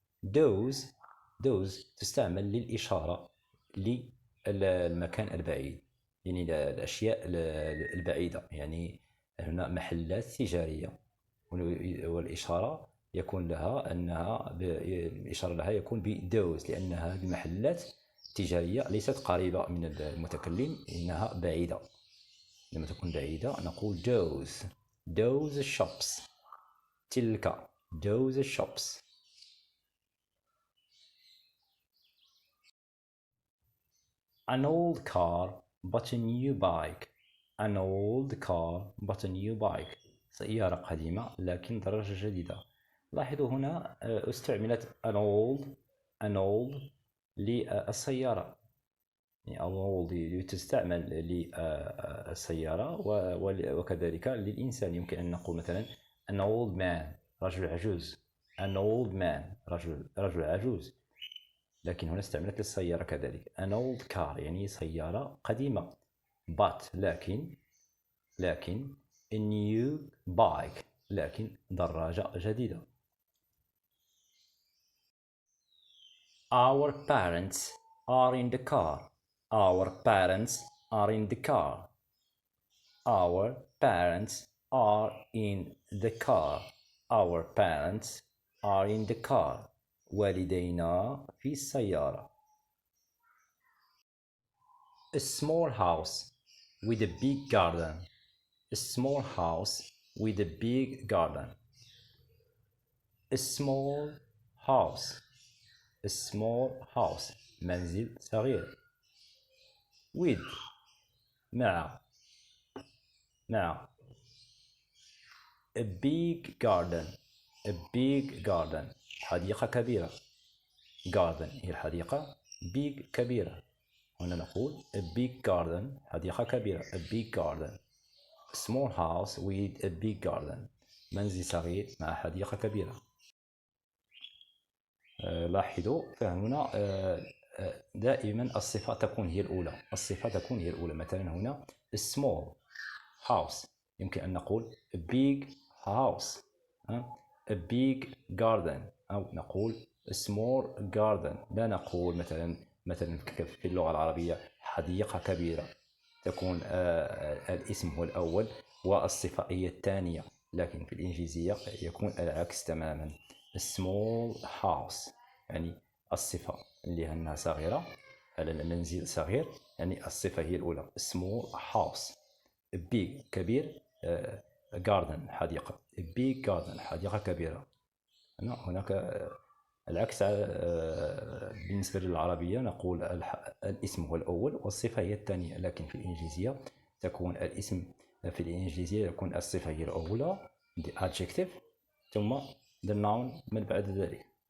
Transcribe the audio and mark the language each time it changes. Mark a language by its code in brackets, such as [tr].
[ar] those تستعمل للإشارة للمكان البعيد، يعني الأشياء البعيدة. يعني هنا محلات تجارية والإشارة يكون لها أنها الإشارة لها يكون بدوز، لأن هذه المحلات التجارية ليست قريبة من المتكلم، إنها بعيدة. لما تكون بعيدة نقول [en] those shops. [ar] تلك [en] those shops. An old car but a new bike. An old car but a new bike. [ar] سيارة قديمة لكن دراجة جديدة. لاحظوا هنا استعملت [en] an old [ar] للسيارة، يعني old تستعمل للسيارة وكذلك للإنسان. يمكن أن نقول مثلا [en] an old man [ar] رجل عجوز، an old man رجل عجوز، لكن هنا استعملت للسيارة كذلك. [en] an old car [ar] يعني سيارة قديمة. but لكن [en] a new bike [ar] لكن دراجة جديدة. [en] Our parents are in the car. Our parents are in the car. Our parents are in the car. Our parents are in the car. [ar] والدينا في السيارة. [en] A small house with a big garden. A small house with a big garden. A small house. A small house [ar] منزل صغير. [en] with [ar] مع [en] a big garden. A big garden [ar] حديقة كبيرة. garden هي الحديقة، big كبيرة. هنا نقول [en] a big garden [ar] حديقة كبيرة. [en] a big garden. A small house with a big garden [ar] منزل صغير مع حديقة كبيرة. لاحظوا فهنا دائما الصفة تكون هي الأولى. مثلا هنا [en] a small house [ar] يمكن أن نقول [en] a big house. a big garden [ar] أو نقول [en] a small garden. [ar] لا نقول مثلا في اللغة العربية حديقة كبيرة، تكون الاسم هو الأول والصفة هي الثانية، لكن في الإنجليزية يكون العكس تماما. [en] a small house [ar] يعني الصفة اللي أنها صغيرة، المنزل صغير، يعني الصفة هي الأولى [en] small house. a big [ar] كبير، [en] garden [ar] حديقة. [en] a big garden [ar] حديقة كبيرة. هناك العكس بالنسبة للعربية نقول الاسم هو الأول والصفة هي الثانية، لكن في الإنجليزية تكون الاسم في الإنجليزية يكون الصفة هي الأولى [en] the adjective [ar] ثم [en] the noun [ar] من بعد ذلك.